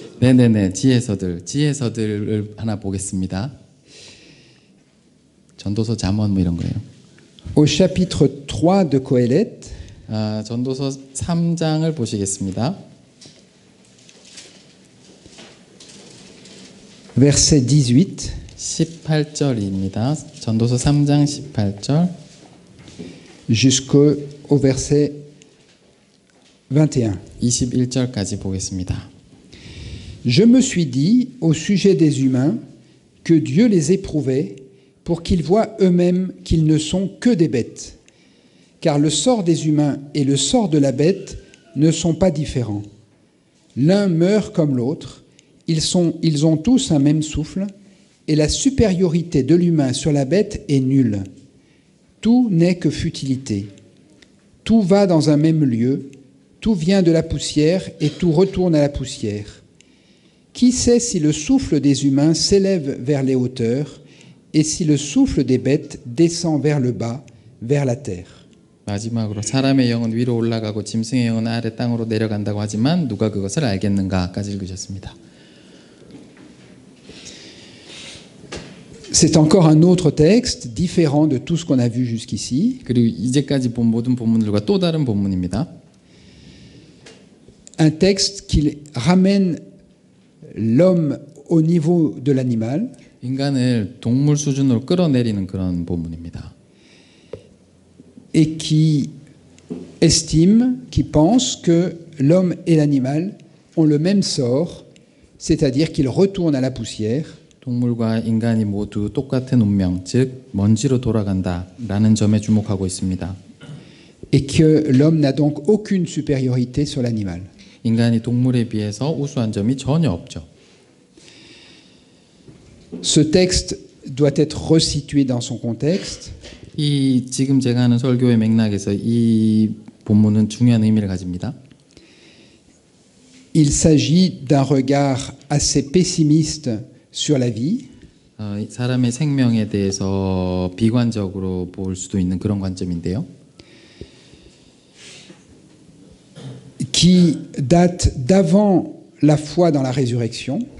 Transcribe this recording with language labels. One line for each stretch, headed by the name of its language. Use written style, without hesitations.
Korean: 네네네, 지혜서들을 하나 보겠습니다. 전도서 잠언 뭐 이런 거예요.
French: Au chapitre 3 de Coëlette,
Korean: 전도서 3장을 보시겠습니다.
French: verset 18.
Korean: 18절입니다. 전도서 3장 18절
French: jusqu'au verset 21.
Korean: 21절까지 보겠습니다.
French: Je me suis dit au sujet des humains que Dieu les éprouvait pour qu'ils voient eux-mêmes qu'ils ne sont que des bêtes. Car le sort des humains et le sort de la bête ne sont pas différents. L'un meurt comme l'autre, ils ont tous un même souffle, et la supériorité de l'humain sur la bête est nulle. Tout n'est que futilité. Tout va dans un même lieu, tout vient de la poussière et tout retourne à la poussière. Qui sait si le souffle des humains s'élève vers les hauteurs et si le souffle des bêtes descend vers le bas, vers la terre.
Korean: 마지막으로 사람의 영은 위로 올라가고 짐승의 영은 아래 땅으로 내려간다고 하지만 누가 그것을 알겠는가까지 읽으셨습니다.
French: C'est encore un autre texte différent de tout ce qu'on a vu jusqu'ici.
Korean: 그리고 이제까지 본 모든 본문들과 또 다른 본문입니다.
French: Un texte qui ramène l'homme au niveau de l'animal.
Korean: 인간을 동물 수준으로 끌어내리는 그런 본문입니다.
French: et qui estime, qui pense que l'homme et l'animal ont le même sort, c'est-à-dire qu'ils retournent à la poussière,
Korean: 동물과 인간이 모두 똑같은 운명, 즉 먼지로 돌아간다라는 점에 주목하고 있습니다.
French: et que l'homme n'a donc aucune supériorité sur l'animal.
Korean: 인간이 동물에 비해서 우수한 점이 전혀 없죠.
French: Ce texte doit être resitué dans son contexte.
Korean: 이 지금 제가 하는 설교의 맥락에서 이 본문은 중요한 의미를 가집니다.
French: Il s'agit d'un regard assez pessimiste sur la vie,
Korean: 사람의 생명에 대해서 비관적으로 볼 수도 있는 그런 관점인데요.
French: qui date d'avant la foi dans la résurrection,